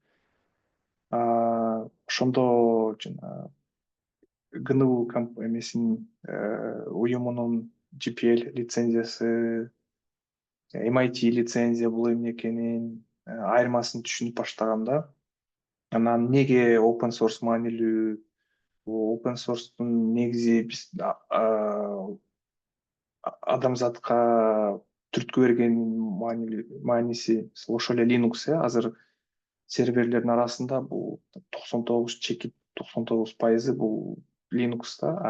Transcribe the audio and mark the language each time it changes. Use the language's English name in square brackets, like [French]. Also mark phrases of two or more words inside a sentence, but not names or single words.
[Kyrgyz] Ошондо жана GNU эмесинин уюмунун GPL лицензиясы, MIT лицензия бул эмне экенин айырмасын түшүнүп баштагам да. Анан эмнеге [English] open source [Kyrgyz] маанилүү? [English] Open source'тун [Kyrgyz] негизи биз адамзатка түрткү берген мааниси ошол эле Linux. Азыр серверлердин арасында бул 99 чекит 99% бул Linux да.